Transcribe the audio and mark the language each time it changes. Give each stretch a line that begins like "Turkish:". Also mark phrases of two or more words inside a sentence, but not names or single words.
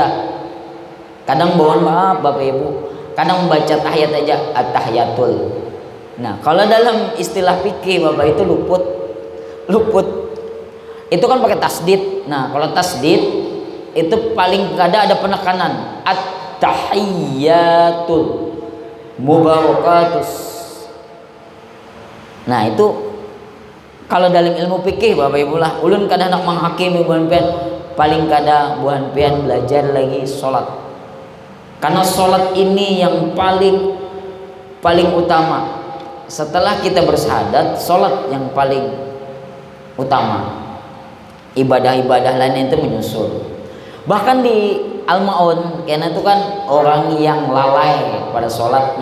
Indonesian: Kadang mohon maaf Bapak Ibu, kadang membaca tahiyat aja at-tahiyatul. Nah, kalau dalam istilah fikih Bapak itu luput. Itu kan pakai tasdid. Nah, kalau tasdid itu paling kada ada penekanan.
Arabic: At-tahiyatul mubarakatus.
Indonesian: Nah, itu kalau dalam ilmu fikih Bapak Ibu lah,
Banjar: ulun kada nak menghakimi buhan pian, paling kada buhan pian belajar lagi sholat.
Indonesian: Karena sholat ini yang paling utama. Setelah kita bersyahadat, sholat yang paling utama. Ibadah-ibadah lain itu menyusul. Bahkan di Al-Ma'un, karena itu kan orang yang lalai pada sholat.